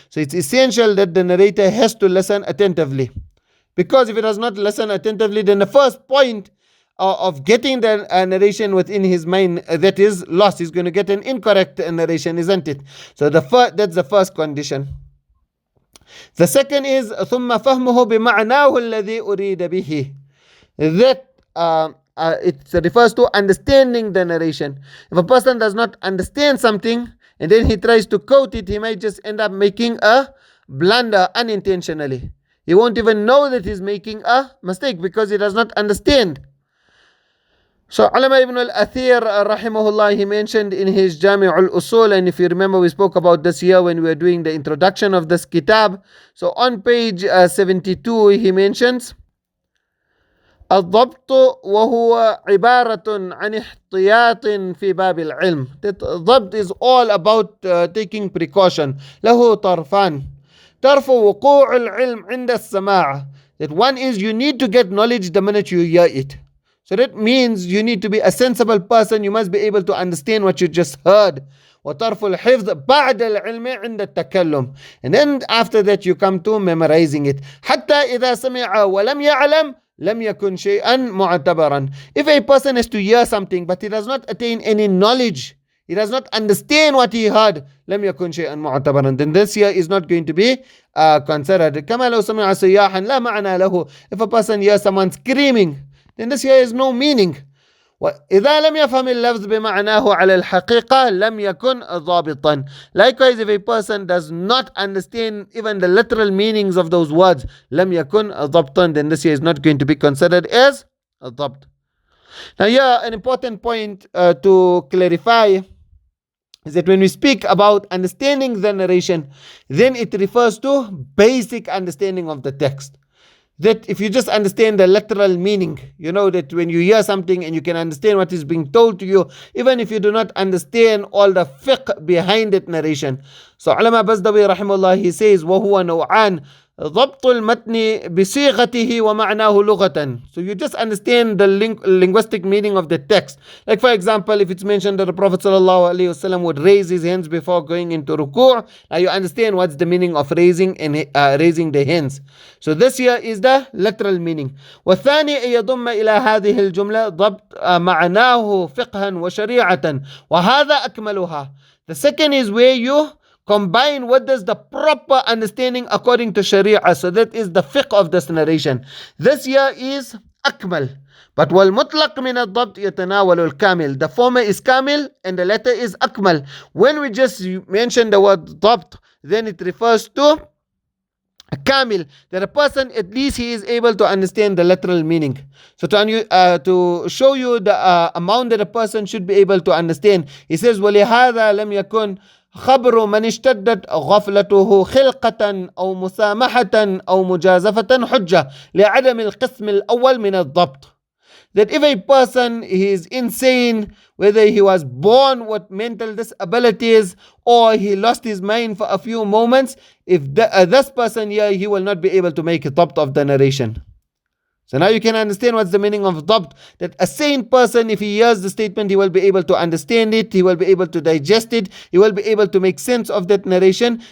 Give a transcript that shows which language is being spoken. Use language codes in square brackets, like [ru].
[en] So it's essential that the narrator has to listen attentively, because if he does not listen attentively, then the first point of getting the narration within his mind, that is lost. He's going to get an incorrect narration, isn't it? So that's the first condition. The second is [ar] ثم فهمه بمعناه الذي أريد به. [en] That it refers to understanding the narration. If a person does not understand something and then he tries to quote it, he might just end up making a blunder unintentionally. He won't even know that he's making a mistake because he does not understand. So Allama ibn al-Athir rahimahullah, he mentioned in his Jami' al-Usul, and if you remember we spoke about this here when we were doing the introduction of this kitab. So on page 72 he mentions [ar] الضبط وهو عبارة عن احتياط في باب العلم. [en] That ضبط is all about taking precaution. [ar] له طرفان. طرف وقوع العلم عند السماع. [en] That one is you need to get knowledge the minute you hear it. So that means you need to be a sensible person. You must be able to understand what you just heard. [ar] وطرف الحفظ بعد العلم عند التكلم. [en] And then after that you come to memorizing it. [ar] حتى إذا سمع ولم يعلم لم يكن شيئا معتبرا. [en] If a person has to hear something but he does not attain any knowledge, he does not understand what he heard, [ar] لم يكن شيئا معتبرا, [en] then this here is not going to be considered. [ar] كما لو سمع صياحا لا معنى له. [en] If a person hears someone screaming, then this here is no meaning. [ar] وإذا لم يفهم اللفظ بمعناه على الحقيقة لم يكن ضابطا. [en] Likewise, if a person does not understand even the literal meanings of those words, [ar] لم يكن ضبطا, [en] then this here is not going to be considered as ضبط. Now here an important point to clarify is that when we speak about understanding the narration, then it refers to basic understanding of the text. That if you just understand the literal meaning, you know that when you hear something and you can understand what is being told to you, even if you do not understand all the fiqh behind that narration. So Allama Bazdawi rahimahullah, he says [ar] وَهُوَ نَوْعَانِ ضبط المتن بصيغته ومعناه لغة. [en] So you just understand the linguistic meaning of the text. Like for example, if it's mentioned that the Prophet ﷺ would raise his hands before going into ruku', now you understand what's the meaning of raising the hands. So this here is the literal meaning. [ar] والثاني أن يضم إلى هذه الجملة ضبط معناه فقها وشريعة وهذا أكملها. [en] The second is where you combine what is the proper understanding according to Sharia. So that is the fiqh of this narration. This here is akmal. But [ar] والمطلق من الضبط يتناول الكامل. [en] The former is kamil and the latter is akmal. When we just mention the word ضبط, then it refers to kamil, that a person at least he is able to understand the literal meaning. So to show you the amount that a person should be able to understand, he says [ar] وَلِهَذَا لَمْ يَكُنْ خبر من اشتدت غفلته خلقة أو مسامحة أو مجازفة حجة لعدم القسم الأول من الضبط. [en] That if a person is insane, whether he was born with mental disabilities or he lost his mind for a few moments, if this person here, he will not be able to make a ضبط of the narration. So now you can understand what's the meaning of ضبط. That a sane person, if he hears the statement, he will be able to understand it, he will be able to digest it, he will be able to make sense of that narration.